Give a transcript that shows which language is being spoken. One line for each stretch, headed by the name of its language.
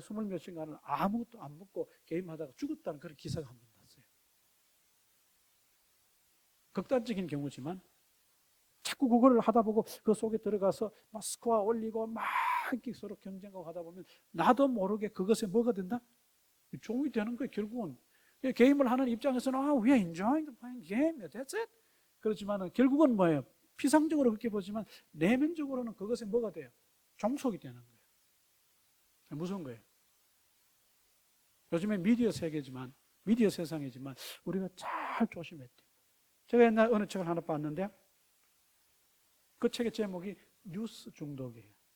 Korean: 20몇 시간을 아무것도 안 먹고 게임하다가 죽었다는 그런 기사가 한 번 났어요. 극단적인 경우지만 자꾸 그거를 하다 보고 그 속에 들어가서 막 스코어 올리고 막 서로 경쟁하고 하다 보면 나도 모르게 그것에 뭐가 된다? 종이 되는 거예요, 결국은. 게임을 하는 입장에서는
English: we are enjoying the playing game, that's it.
Korean: 그렇지만 결국은 뭐예요? 피상적으로 그렇게 보지만 내면적으로는 그것에 뭐가 돼요? 종속이 되는 거예요. 무서운 거예요. 요즘에 미디어 세계지만, 미디어 세상이지만 우리가 잘 조심해야 돼요. 제가 옛날 어느 책을 하나 봤는데 그 책의 제목이 뉴스 중독이에요.